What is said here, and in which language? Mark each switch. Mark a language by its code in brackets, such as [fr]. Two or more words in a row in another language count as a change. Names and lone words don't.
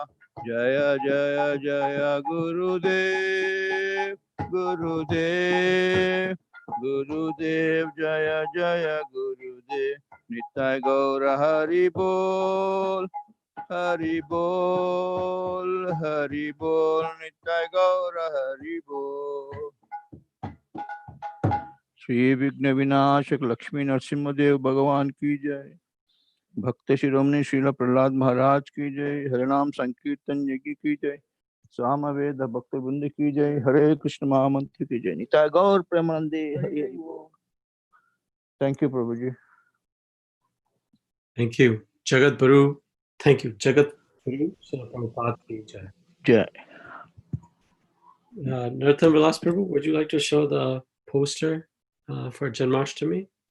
[hi] जय जय जय गुरुदेव गुरुदेव गुरुदेव जय जय गुरुदेव निताई गौर हरि बोल हरि बोल हरि बोल निताई गौर हरि बोल Hari Bol Hari Bol Nitai Gaura Hari Bol श्री विघ्न विनाशक लक्ष्मी नृसिंहदेव भगवान की जय भक्त शिरोमणि श्रील प्रहलाद महाराज की जय हरे नाम संकीर्तन यज्ञ की जय साम वेद भक्त वृंद की जय हरे कृष्ण महामंत्र की जय निताय गौर प्रेमानंदे हरि हरि बोल [en] thank you [hi] प्रभु जी [en] Thank you. Jagat Baru. Thank you. Jagat Baru. [hi] प्रभुपाद की जय. जय [en] Narottam Vilas Prabhu, would you like to show the poster for Janmashtami?